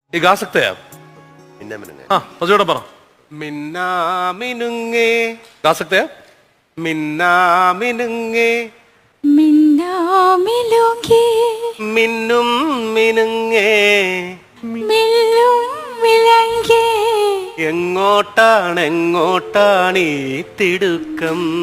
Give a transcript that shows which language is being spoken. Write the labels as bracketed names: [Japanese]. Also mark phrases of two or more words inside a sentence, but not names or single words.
[Hindi] ये गा सकते हैं आप? हाँ पजोड़ा पर [Malayalam] മിന്നാ മിനുങ്ങേ [Hindi] गा सकते हैं आप? [Malayalam] മിന്നാ മിനുങ്ങേ മിന്നാ മിലുങ്ങേ മിന്നും മിനുങ്ങേ മില്ലും മിലങ്കേ എങ്ങോട്ടാണ് ഈ തിടുക്കം